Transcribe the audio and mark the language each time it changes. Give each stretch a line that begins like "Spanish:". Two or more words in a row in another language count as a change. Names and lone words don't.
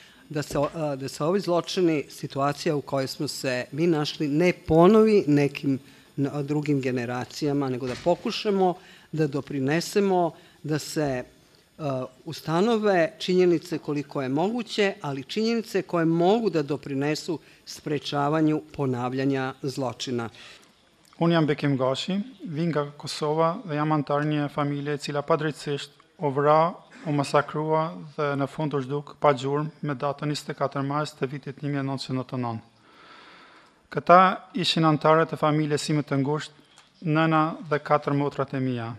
Serbian: da se ovi zločini, situacija u kojoj smo se mi našli, ne ponovi nekim drugim generacijama, nego da pokušamo da doprinesemo da se ustanove činjenice koliko je moguće, ali činjenice koje mogu da doprinesu sprečavanju ponavljanja zločina.
Albanian: Unë jam Bekim Gashi, vim nga Kosova dhe jam antar një familje e cila padrejtësisht u vra, u masakrua dhe në fund u zhduk pa gjurmë me datën 24 mars të vitit 1999. Këta ishin antarët e familjes sime të ngushtë, nëna dhe 4 motrat e mia.